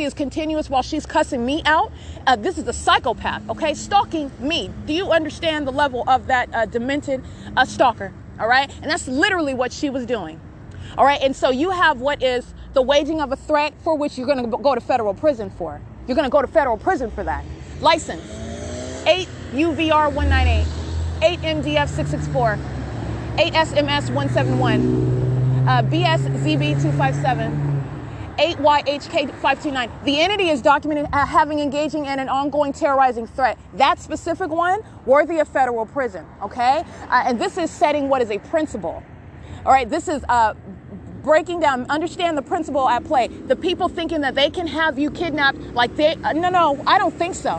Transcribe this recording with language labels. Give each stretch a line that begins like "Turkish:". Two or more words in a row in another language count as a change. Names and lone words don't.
English: is continuous while she's cussing me out. This is a psychopath, okay? Stalking me. Do you understand the level of that demented stalker, all right? And that's literally what she was doing, all right? And so you have what is the waging of a threat for which you're going to go to federal prison for. You're going to go to federal prison for that. License 8UVR198, 8MDF664, 8SMS171, BSZB257, 8YHK529. The entity is documented having engaging in an ongoing terrorizing threat. That specific one, worthy of federal prison, okay? And this is setting what is a principle. All right, this is breaking down, understand the principle at play. The people thinking that they can have you kidnapped like they, no, I don't think so.